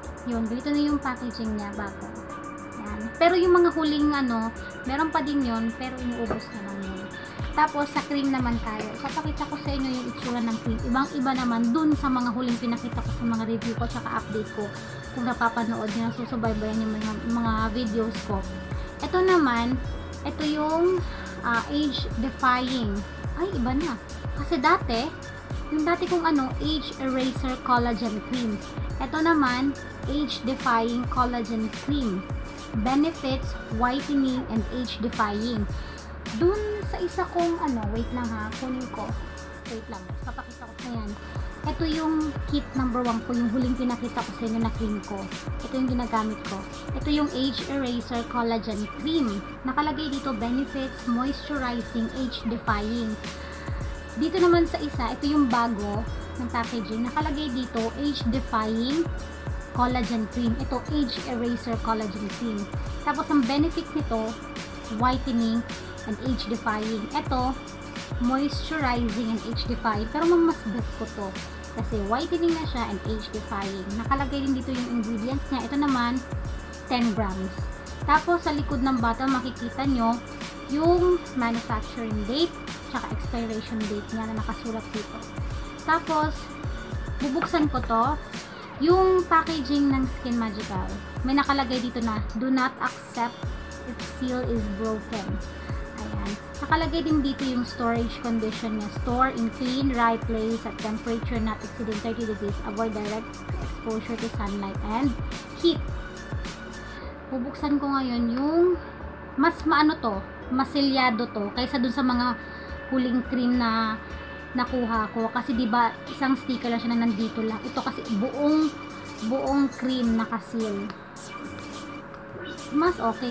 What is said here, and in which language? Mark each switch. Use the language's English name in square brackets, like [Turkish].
[Filipino] Yun, dito na yung packaging niya bago. Yan. Pero yung mga huling meron pa din yun, pero inuubos na lang yun. Tapos sa cream naman tayo. Ipapakita ko sa inyo yung itsura ng cream. Ibang-iba naman dun sa mga huling pinakita ko sa mga review ko tsaka update ko. Kung napapanood nyo, susubaybayan yung mga videos ko. Ito naman, ito yung age defying. Ay, iba na. Kasi yung dati kong age eraser collagen cream. Ito naman, age defying collagen cream. [English] Benefits whitening and age defying. [Filipino] Dun sa isa kong wait lang ha, kunin ko. Wait lang, papakita ko sa yan. Ito yung kit number 1 ko, yung huling pinakita ko sa inyo na cream ko. Ito yung ginagamit ko. Ito yung Age Eraser Collagen Cream. Nakalagay dito, benefits, [English] moisturizing, age defying. [Filipino] Dito naman sa isa, ito yung bago ng packaging. Nakalagay dito, age defying collagen cream. Ito, Age Eraser Collagen Cream. Tapos ang benefits nito, [English] whitening and age defying. Ito, moisturizing and age defying. [Filipino] Pero mas best ko to kasi whitening na siya and age defying. Nakalagay din dito yung ingredients niya. Ito naman 10 grams. Tapos sa likod ng bottle makikita nyo yung manufacturing date tsaka expiration date niya na nakasulat dito. Tapos bubuksan ko to. Yung packaging ng Skin Magical, may nakalagay dito na [English] do not accept if seal is broken. [Filipino] Ayan. Nakalagay din dito yung storage condition niya. [English] Store in clean, dry place at temperature not exceeding 30 degrees. Avoid direct exposure to sunlight and heat. [Filipino] Bubuksan ko ngayon yung mas masilyado to kaysa dun sa mga huling cream na nakuha ko. Kasi diba, isang sticker lang siya na nandito lang. Ito kasi buong cream nakasil. Mas okay.